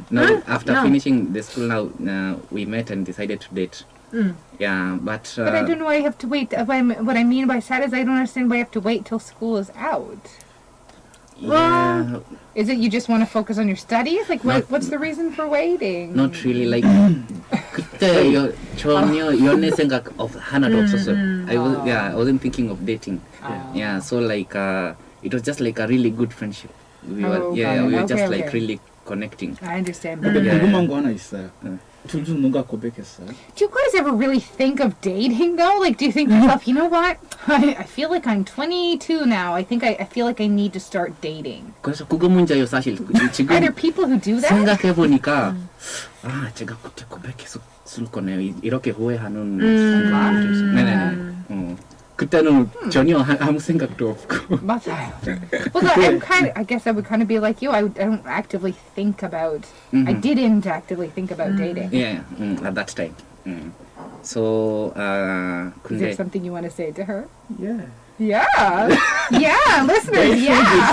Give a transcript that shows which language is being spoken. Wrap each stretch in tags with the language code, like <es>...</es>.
<en>No, after finishing the school now, we met and decided to date. Yeah, but But I don't know why I have to wait. What I mean by sad is I don't understand why I have to wait till school is out. yeah, Is it you just want to focus on your studies? Like, what's the reason for waiting?</en> <ko>not really like 그때 전혀 연애 생각 하나도 없었어요.</ko> <en>I wasn't thinking of dating. Yeah, so like it was just like a really good friendship. We were we were just like really connecting. I understand.</en> <ko>근데</ko> <en>Yeah.</en> <ko>궁금한 거 하나 있어요. 둘 중 누가 고백했어요?</ko> <en>Do you guys ever really think of dating though? Like, do you think to yourself, you know what? I feel like I'm 22 now. I think I feel like I need to start dating.</en> <ko>그래서 그거 문제예요 사실.</ko> <en>Are</en> <ko>지금</ko> <en>there people who do that?</en> <ko>생각해 보니까 제가 그때 고백했을 거네요. 이렇게 후회하는 생각이 들었어요. 네네. 그때는 전혀 아무 생각도 없고. 맞아요.</ko> <en>Well, I guess I would kind of be like you. I don't actively think about. I didn't actively think about dating. Yeah, at that time. So Is there</en> <ko>근데</ko> <en>something you want to say to her? Yeah. Yeah, yeah, listeners, yeah.</en>